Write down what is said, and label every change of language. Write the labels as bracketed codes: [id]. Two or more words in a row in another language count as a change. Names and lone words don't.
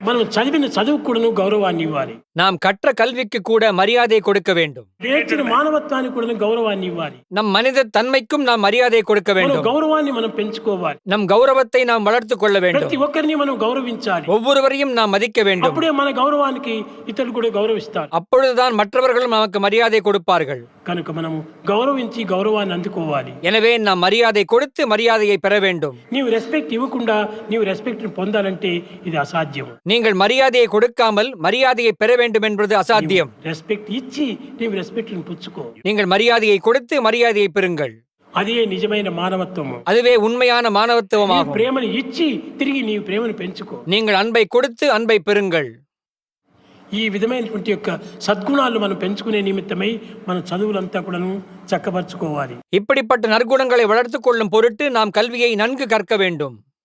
[te] మనం చదివిన చదువు కూడాను గౌరవాన్ని ఇవ్వాలి. [ta] நாம் கற்ற கல்விக்கு கூட மரியாதை கொடுக்க வேண்டும். [te] నేర్చిన మానవత్వానికి కూడా గౌరవాన్ని ఇవ్వాలి. [ta] நம் மனித தன்மைக்கும் நாம் மரியாதை கொடுக்க [te] మన [ta] வேண்டும். [te] గౌరవాన్ని మనం పెంచుకోవాలి. [ta] நம் கௌரவத்தை நாம் வளர்த்துக் கொள்ள வேண்டும். [te] ప్రతి ఒక్కరిని మనం గౌరవించాలి. [ta] ஒவ்வொருவரையும் நாம் மதிக்க வேண்டும். [te] అప్పుడే మన గౌరవానికి ఇతరులు కూడా గౌరవిస్తారు. [ta] அப்பொழுதுதான் மற்றவர்களும் நமக்கு மரியாதை கொடுப்பார்கள். [te] కనుక మనము గౌరవించి గౌరవాన్ని అందుకోవాలి. [ta] எனவே நாம் மரியாதை கொடுத்து மரியாதையை பெற வேண்டும். [te] నీవు రెస్పెక్ట్ ఇవ్వకుండా నీవు రెస్పెక్ట్ పొందాలంటే ఇది అసాధ్యం. [ta] நீங்கள் மரியாதையை கொடுக்காமல் மரியாதையை பெற வேண்டும் என்பது அசாத்தியம். [te] రెస్పెక్ట్ ఇచ్చి నీవు రెస్పెక్ట్ పుచ్చుకో. [ta] நீங்கள் மரியாதையை கொடுத்து மரியாதையை பெறுங்கள். [te] అదే నిజమైన మానవత్వము. [ta] அதுவே உண்மையான மாணவத்துவமாகும். [te] ప్రేమను ఇచ్చి తిరిగి నీవు ప్రేమను పెంచుకో. [ta] நீங்கள் அன்பை கொடுத்து அன்பை பெறுங்கள். [te] ఈ విధమైనటువంటి యొక్క సద్గుణాలు మనం పెంచుకునే నిమిత్తమై మన చదువులంతా కూడాను చక్కబరుచుకోవాలి. [ta] இப்படிப்பட்ட நற்குணங்களை வளர்த்துக் கொள்ளும் பொருட்டு நாம் கல்வியை நன்கு கற்க வேண்டும்.